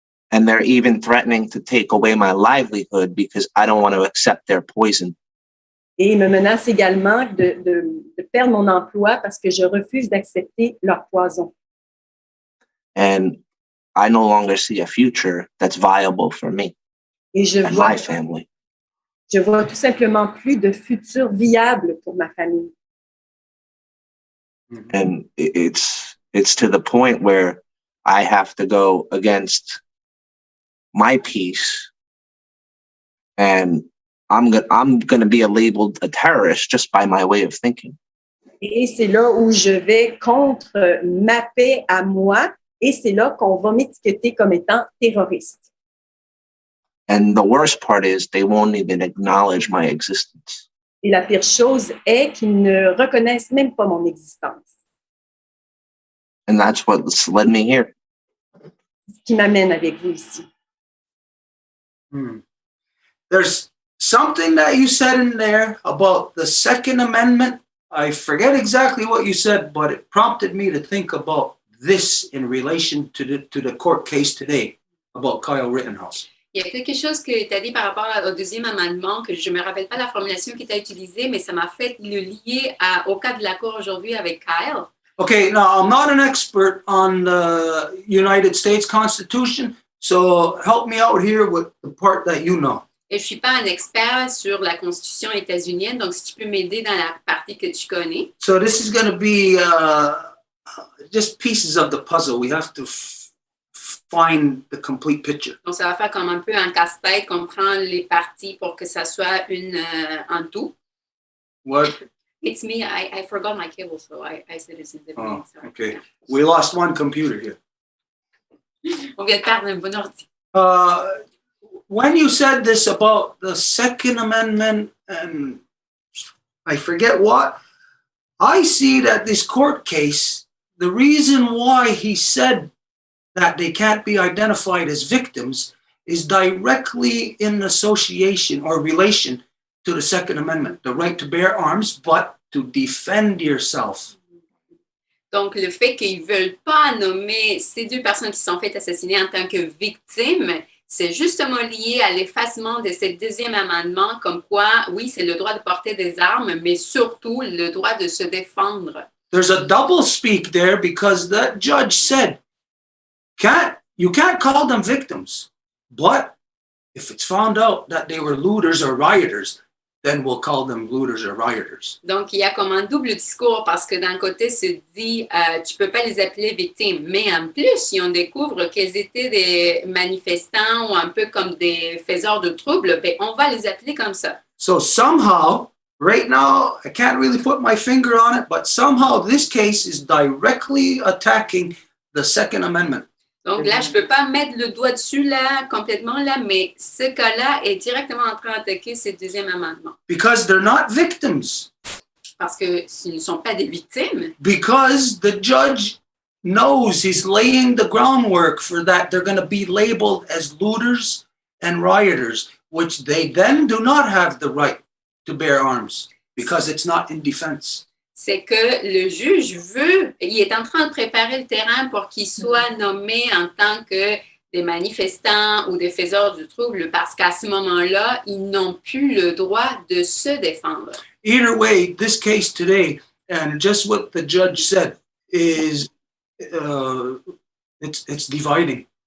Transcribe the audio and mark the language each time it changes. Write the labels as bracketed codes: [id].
[en] And they're even threatening to take away my livelihood because I don't want to accept their poison. [fr] Et ils me menacent également de perdre mon emploi parce que je refuse d'accepter leur poison. [en] And I no longer see a future that's viable for me and my family. [fr] Je vois tout simplement plus de futur viable pour ma famille. [en] And it's to the point where I have to go against my peace, and I'm going to be labeled a terrorist just by my way of thinking. [fr] Et c'est là où je vais contre ma paix à moi, et c'est là qu'on va m'étiqueter comme étant terroriste. [en] And the worst part is they won't even acknowledge my existence. [fr] Et la pire chose est qu'ils ne reconnaissent même pas mon existence. [en] And that's what's led me here. [fr] Ce qui m'amène avec vous ici. [en] There's something that you said in there about the Second Amendment. I forget exactly what you said, but it prompted me to think about this in relation to the court case today about Kyle Rittenhouse. [fr] Il y a quelque chose que tu as dit par rapport au deuxième amendement, que je ne me rappelle pas la formulation qui t'a utilisée, mais ça m'a fait le lier au cas de la cour aujourd'hui avec Kyle. [en] Okay, now I'm not an expert on the United States Constitution, so help me out here with the part that you know. [fr] Et je ne suis pas un expert sur la Constitution états-unienne, donc si tu peux m'aider dans la partie que tu connais. [en] So this is going to be just pieces of the puzzle. We have to find the complete picture. [fr] Donc ça va faire comme un peu un casse-tête qu'on prend les parties pour que ça soit un tout. [en] What? It's me. I forgot my cable, so I said it's in the beginning. Oh, okay. We lost one computer here. [fr] On vient de perdre un bon ordi. [en] When you said this about the Second Amendment and I forget what, I see that this court case, the reason why he said that they can't be identified as victims is directly in association or relation to the Second Amendment, the right to bear arms, but to defend yourself. [fr] Donc, le fait qu'ils ne veulent pas nommer ces deux personnes qui sont faites assassiner en tant que victimes, c'est justement lié à l'effacement de ce deuxième amendement, comme quoi, oui, c'est le droit de porter des armes, mais surtout le droit de se défendre. [en] There's a double speak there because that judge said, you can't call them victims, but if it's found out that they were looters or rioters, then we'll call them looters or rioters. [fr] Donc, il y a comme un double discours parce que d'un côté, se dit, tu peux pas les appeler victimes, mais en plus, si on découvre qu'ils étaient des manifestants ou un peu comme des faiseurs de troubles, ben, on va les appeler comme ça. [en] So somehow, right now, I can't really put my finger on it, but somehow this case is directly attacking the Second Amendment. [fr] Donc là, je ne peux pas mettre le doigt dessus là, complètement là, mais ce cas-là est directement en train d'attaquer ce deuxième amendement. [en] because they're not victims. [fr] Parce que s'ils ne sont pas des victimes, [en] Because the judge knows he's laying the groundwork for that. They're going to be labeled as looters and rioters, which they then do not have the right to bear arms because it's not in defense. [fr] c'est que le juge il est en train de préparer le terrain pour qu'ils soient nommés en tant que des manifestants ou des faiseurs de troubles, parce qu'à ce moment-là, ils n'ont plus le droit de se défendre. [en] Either way, this case today, and just what the judge said, is it's dividing.